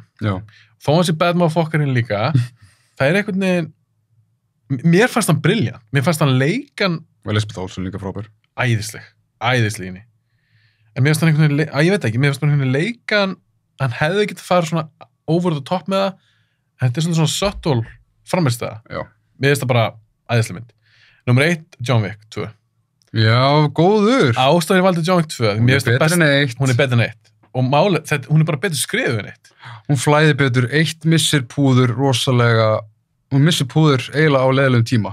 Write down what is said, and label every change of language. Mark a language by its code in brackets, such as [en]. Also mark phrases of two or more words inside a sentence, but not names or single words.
[is] Já. Þó hann sé bad motherfuckerinn líka, það er einhvern veginn, mér fannst hann briljant. Mér fannst hann leikan... Og Elizabeth Olsen líka frábær. Æðisleg inni. En mér finnst hann einhvern veginn, ég veit ekki, mér finnst hann einhvern veginn leikan, hann hefði getið að fara svona [en] over the top [is] með það, en þetta er svona subtle framistæða. Já. Mér finnst það bara æðisleg mynd. Númer 1, John Wick 2. Já, góður. Ástæðan ég valdi John Wick 2. Hún er betur en 1. Hún er betur en 1. Og málið, hún er bara betur skrifuð en 1. Hún flæði betur, 1 missir púður rosalega, hún missir púður eiginlega á leiðilegum tíma.